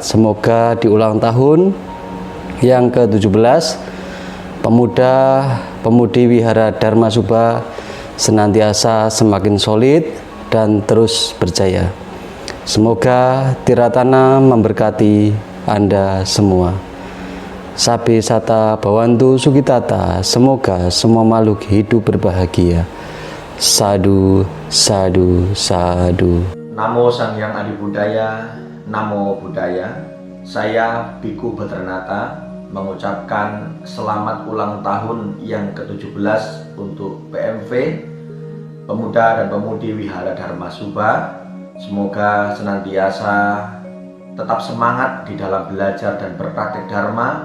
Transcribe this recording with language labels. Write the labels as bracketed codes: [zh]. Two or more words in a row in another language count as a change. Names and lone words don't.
[id] Semoga di ulang tahun yang ke-17 pemuda-pemudi Wihara Dharma Subha senantiasa semakin solid dan terus berjaya. Semoga Tiratana memberkati Anda semua. [pi] Sabe Sata Bhawantu Sukitata. [id] Semoga semua makhluk hidup berbahagia. [pi] Sadu, sadu, sadu. [id] Namo Sang Hyang Adibudaya, Namo Buddhaya. Saya Biku Badranata mengucapkan selamat ulang tahun yang ke-17 untuk PMV Pemuda dan Pemudi Wihara Dharma Subha. Semoga senantiasa tetap semangat di dalam belajar dan berpraktek Dharma.